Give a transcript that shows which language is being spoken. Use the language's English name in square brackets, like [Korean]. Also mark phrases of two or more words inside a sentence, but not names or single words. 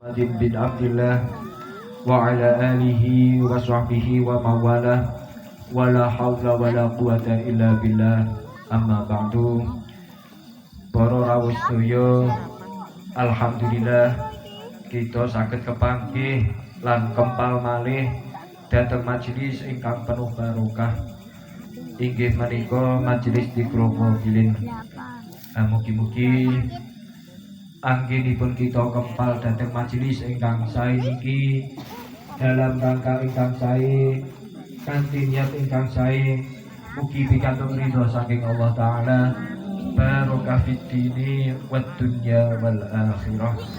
[Arabic] بن عبد الله وعلى آله وصحبه ومولاه ولا حول ولا قوة إلا بالله. أما بعد. [Javanese] Para rawuh sedaya, alhamdulillah kita saged kepanggih lan kempal malih dhateng majelis ingkang penuh barokah, inggih menika majelis Dzikru Ghafilin. Mugi-mugi anggenipun kita kempal dhateng majelis ingkang sae niki [Indonesian] dalam rangka [Javanese] ingkang sae kanthi niat ingkang sae, mugi pikantuk ridho saking Allah Ta'ala, [Arabic] بركة في الدين والدنيا والآخرة.